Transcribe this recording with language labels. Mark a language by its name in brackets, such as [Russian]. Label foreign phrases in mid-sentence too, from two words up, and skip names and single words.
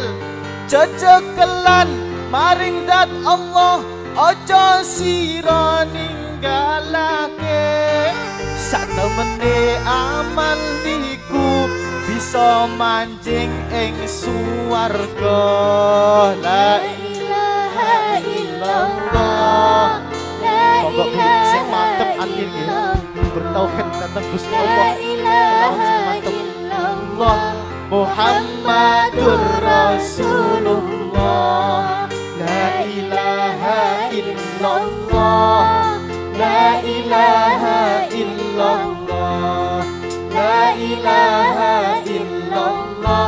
[Javanese] Cecekelan maring zat Allah aja sira ninggalake. Satemene amal niku bisa manjing ing suwarga. [Arabic] لا إله إلا الله. لا [Javanese] sing mantep ati nggih bertauhid datang Gusti Allah. [Arabic] إله إلا الله. محمد رسول الله. لا إله إلا الله. لا إله إلا الله. لا إله إلا الله.